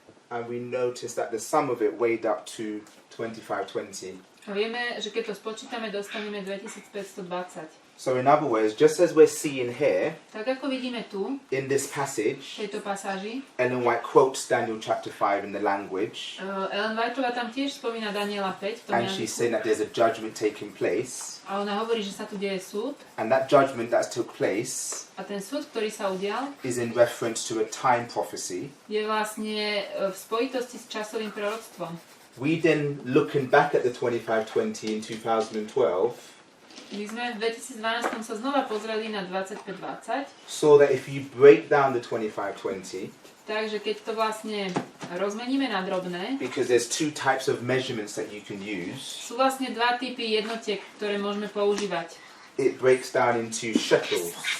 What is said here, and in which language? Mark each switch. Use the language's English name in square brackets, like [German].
[English] And we noticed that the sum of it weighed up to 25-20. [Slovak] A vieme, že keď to spočítame, dostaneme 2520. [English] So in other words, just as we're seeing here, [Slovak] tak ako vidíme tu, [English] in this passage, [Slovak] v tejto pasáži, [English] Ellen White quotes Daniel chapter 5 in the language, [Slovak] Ellen Whiteová tam tiež spomína Daniela 5 v tom [English] and she's saying that there's a judgment taking place, [Slovak] a ona hovorí, že sa tu deje súd, [English] and that judgment that took place [Slovak] a ten súd, ktorý sa udial, [English] is in reference to a time prophecy. [Slovak] Je vlastne v spojitosti s časovým proroctvom. [English] We then, looking back at the 25-20 in 2012, [Slovak] my sme v 2012 sa znova pozreli na 25-20. [English] saw that if you break down the 25-20, [Slovak] takže keď to vlastne rozmeníme na drobné, [English] because there's two types of measurements that you can use, [Slovak] sú vlastne dva typy jednotiek, ktoré môžeme používať. [English] it breaks down into shekels.